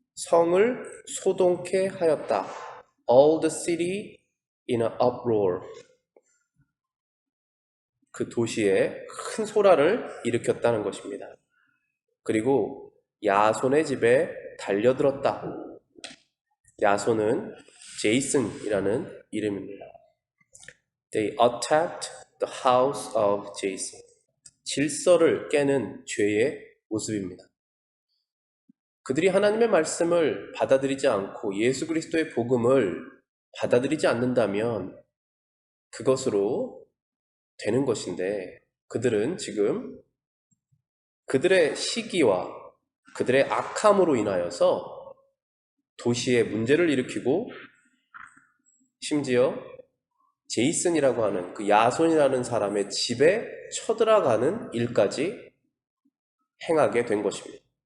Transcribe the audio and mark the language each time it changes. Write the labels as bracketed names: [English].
[Korean] 성을 소동케 하였다. [English] All the city in an uproar. [Korean] 그 도시에 큰 소란을 일으켰다는 것입니다. 그리고 야손의 집에 달려들었다. 야손은 제이슨이라는 이름입니다. [English] They attacked the house of Jason. [Korean] 질서를 깨는 죄의 모습입니다. 그들이 하나님의 말씀을 받아들이지 않고 예수 그리스도의 복음을 받아들이지 않는다면 그것으로 되는 것인데, 그들은 지금 그들의 시기와 그들의 악함으로 인하여서 도시에 문제를 일으키고 심지어 제이슨이라고 하는 그 야손이라는 사람의 집에 쳐들어가는 일까지 행하게 된 것입니다.